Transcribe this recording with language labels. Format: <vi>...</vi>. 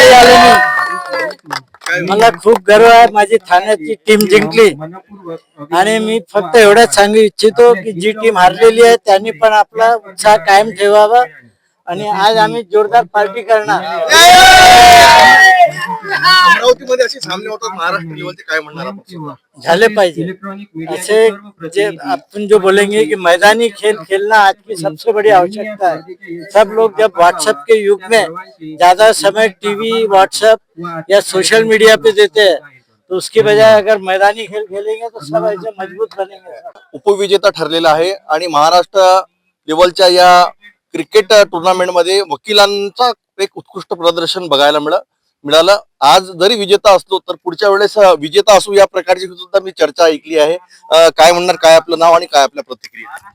<mr>मला खूप गर्व आहे माझी ठाण्याची टीम जिंकली आणि मी फक्त एवढंच सांगू इच्छितो की जी टीम हारलेली आहे त्यांनी पण आपला उत्साह कायम ठेवावा आणि आज आम्ही जोरदार पार्टी करणार. अमरावतीमध्ये असे सामने होतात महाराष्ट्र लेवलचे, काय म्हणणार आपण? झाले पाहिजे</mr> <hi>ऐसे जे अपन जो बोलेंगे कि मैदानी खेल खेलना आज की सबसे बड़ी आवश्यकता है. सब लोग जब व्हाट्सएप के युग में ज्यादा समय टीवी, व्हाट्सएप या सोशल मीडिया पे देते हैं तो उसकी बजाय अगर मैदानी खेल खेलेंगे तो सब ऐसे मजबूत बनेंगे.</hi> <mr>उपविजेता ठरलेला आहे आणि महाराष्ट्र लेवलच्या या क्रिकेट टुर्नामेंटमध्ये वकिलांचा एक उत्कृष्ट प्रदर्शन बघायला मिळालं. आज जरी विजेता असलो तर पुढच्या वेळेस विजेता असू या प्रकारची सुद्धा मी चर्चा ऐकली आहे. काय म्हणणार, काय आपलं नाव आणि काय आपल्या प्रतिक्रिया?</mr>